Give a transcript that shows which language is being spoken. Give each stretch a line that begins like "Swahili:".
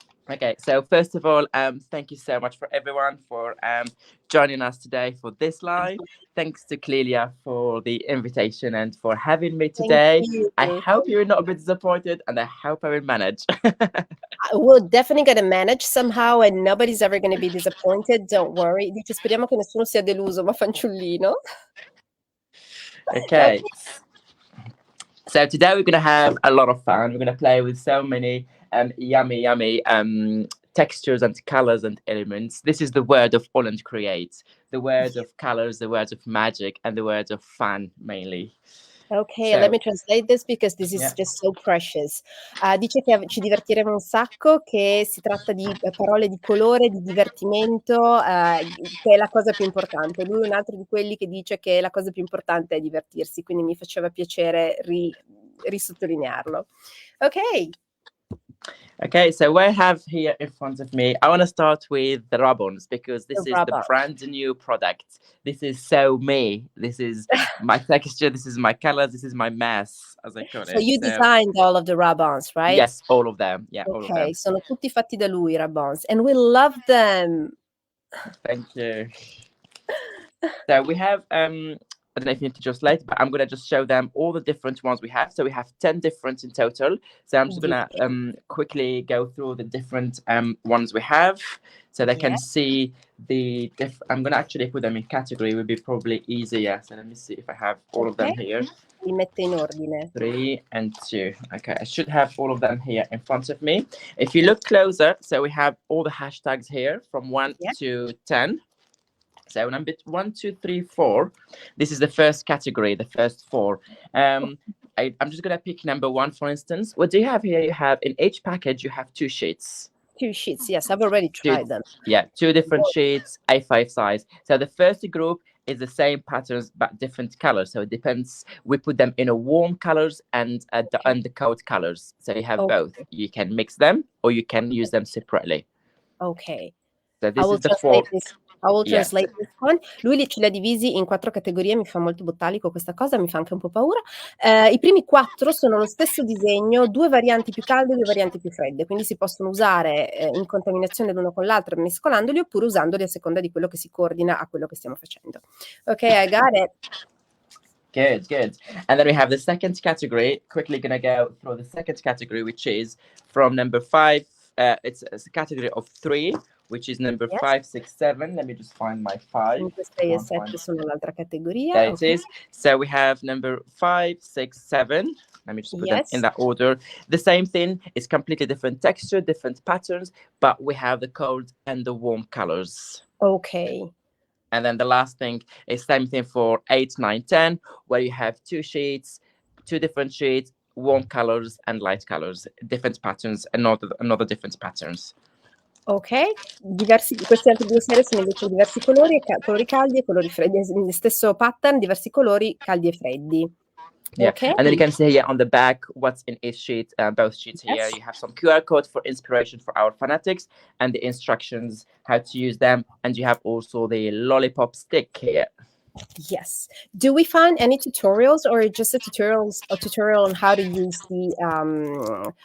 English: Okay, so first of all, thank you so much for everyone for joining us today for this live. Thanks to Clelia for the invitation and for having me today. I hope you're not a bit disappointed, and I hope I will manage. We're definitely going to manage somehow, and nobody's ever going to be disappointed. Don't worry.
Italian: Dice, speriamo che nessuno sia deluso, ma fanciullino.
English: Okay. So today we're going to have a lot of fun. We're going to play with so many yummy textures and colors and elements. This is the word of Holland creates, the word of colors, the word of magic, and the word of fun mainly. Okay, let me translate this because this is just so precious.
Italian: Dice che ci divertiremo un sacco, che si tratta di parole di colore, di divertimento, che è la cosa più importante. Lui è un altro di quelli che dice che la cosa più importante è divertirsi, quindi mi faceva piacere risottolinearlo. Ok.
English: Okay, so what I have here in front of me, I want to start with the ribbons because this is the brand new product. This is so me. This is my texture. This is my colors. This is my mess, as I call it. So you designed all of the ribbons, right? Yes, all of them. Yeah, all of them.
Italian: Okay, sono tutti fatti da lui i ribbons,
English: and we love them. Thank you. So we have I don't know if you need to translate, but I'm going to just show them all the different ones we have. So we have 10 different in total. So I'm just going to quickly go through the different ones we have so they can see the I'm going to actually put them in category. It would be probably easier. So let me see if I have all of them here.
Italian: Li mette in ordine.
English: 3 and 2. Okay, I should have all of them here in front of me. If you look closer, so we have all the hashtags here from 1 to 10. So number 1, 2, 3, 4. This is the first category, the first 4. I'm just going to pick number 1, for instance. What do you have here? You have in each package, you have 2 sheets. 2 sheets, yes, I've already tried them. Yeah, 2 different sheets, A5 size. So the first group is the same patterns but different colors. So it depends. We put them in a warm colors and the cold colors. So you have both. You can mix them or you can use them separately. Okay. So this is the 4. I will translate this one.
Italian: Lui ce li ha divisi in 4 categorie, mi fa molto bottalico questa cosa, mi fa anche un po' paura. I primi 4 sono lo stesso disegno, 2 varianti più calde e 2 varianti più fredde, quindi si possono usare in contaminazione l'uno con l'altro, mescolandoli, oppure usandoli a seconda di quello che si coordina a quello che stiamo facendo.
English: Ok, I got it. Good. And then we have the second category. Quickly gonna go through the second category, which is from number 5. It's a category of 3, which is number 5, 6, 7. Let me just find my 5.
Italian: 5, 6 e 7 sono l'altra categoria.
English: There it is. So we have number 5, 6, 7. Let me just put them in that order. The same thing. It's completely different texture, different patterns, but we have the cold and the warm colors. Okay. And then the last thing is same thing for 8, 9, 10, where you have 2 sheets, 2 different sheets, warm colors and light colors, different patterns, another different patterns.
Italian: Ok, queste altre due serie sono invece diversi colori, colori caldi e colori freddi, stesso pattern, diversi colori caldi e freddi.
English: Yeah, Ok, and then you can see here on the back what's in each sheet. Both sheets here, yes. you have some QR code for inspiration for our fanatics and the instructions how to use them. And you have also the lollipop stick here. Yes. Do we find any tutorials or just a tutorial on how to use the